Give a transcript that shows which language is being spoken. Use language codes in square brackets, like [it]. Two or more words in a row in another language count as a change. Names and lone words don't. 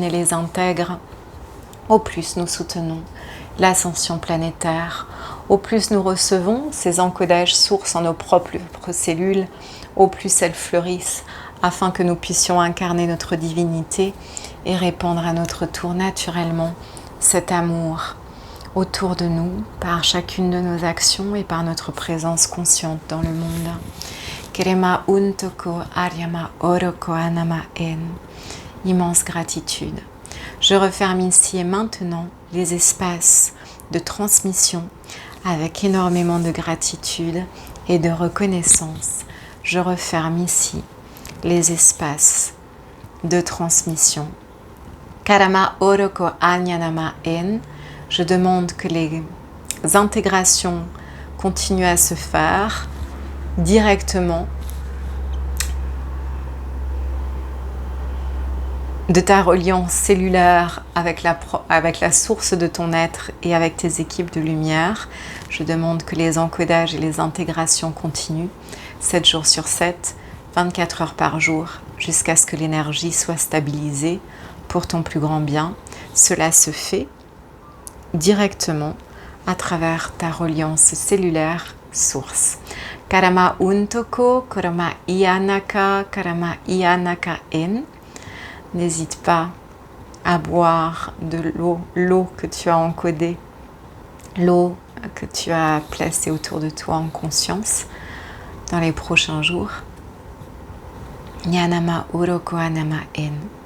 [fr] et les intègre, au plus nous soutenons l'ascension planétaire, au plus nous recevons ces encodages sources en nos propres cellules, au plus elles fleurissent afin que nous puissions incarner notre divinité et répandre à notre tour naturellement cet amour autour de nous par chacune de nos actions et par notre présence consciente dans le monde. Kerema untoko aryama oroko anama en. Immense gratitude. Je referme ici et maintenant les espaces de transmission avec énormément de gratitude et de reconnaissance. Je referme ici les espaces de transmission. Karama oroko anyanama en. Je demande que les intégrations continuent à se faire directement de ta reliance cellulaire avec la source de ton être et avec tes équipes de lumière. Je demande que les encodages et les intégrations continuent 7 jours sur 7, 24 heures par jour, jusqu'à ce que l'énergie soit stabilisée pour ton plus grand bien. Cela se fait directement à travers ta reliance cellulaire source. Karama untoko, karama ianaka en. N'hésite pas à boire de l'eau que tu as encodée, l'eau que tu as placée autour de toi en conscience dans les prochains jours. Nyanama uroko anama en.